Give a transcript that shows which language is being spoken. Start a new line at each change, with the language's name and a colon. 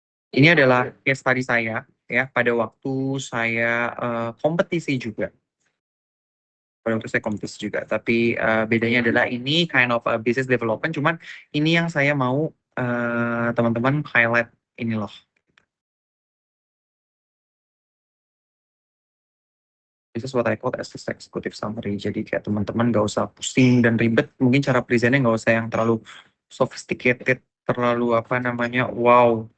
Indonesian: Ini adalah case study saya ya pada waktu saya kompetisi juga. Pada waktu saya kompetisi juga. Tapi bedanya adalah ini
English: kind of business development.
Indonesian: Cuman ini yang saya mau teman-teman highlight ini loh.
English: This is what I call as executive summary.
Indonesian: Jadi kayak teman-teman nggak usah pusing dan ribet. Mungkin cara presentnya nggak usah yang terlalu sophisticated, terlalu apa namanya, wow.